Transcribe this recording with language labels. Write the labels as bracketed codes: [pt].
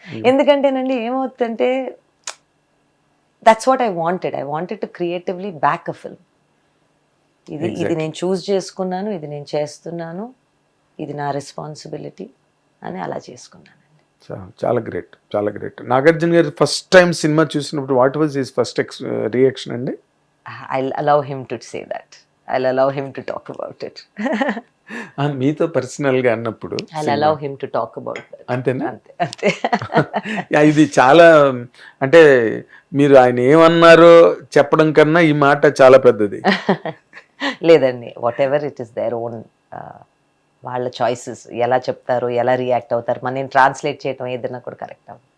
[te] ఎందుకంటేనండి ఏమవుతుందంటే [en] That's what I wanted to creatively back a film. [te] ఇది నేను చూస్ చేసుకున్నాను, ఇది నేను చేస్తున్నాను, ఇది నా రెస్పాన్సిబిలిటీ అని అలా చేసుకున్నాను. చాలా గ్రేట్. నాగార్జున గారు ఫస్ట్ టైం సినిమా చూసినప్పుడు what was his first reaction అండి? [en] I'll allow him to say that. I'll allow him to talk about it. [te] మీతో పర్సనల్ గా అన్నప్పుడు [en] I'll allow him to talk about that. [te] అంతేనా? అంతే. ఇది చాలా అంటే మీరు ఆయన ఏమన్నారో చెప్పడం కన్నా ఈ మాట చాలా పెద్దది. లేదండి, [en] whatever it is their own, [te] వాళ్ళ చాయిసెస్, ఎలా చెప్తారు, ఎలా రియాక్ట్ అవుతారు, నేను ట్రాన్స్లేట్ చేయటం ఏదైనా కూడా కరెక్ట్ అవ్వదు.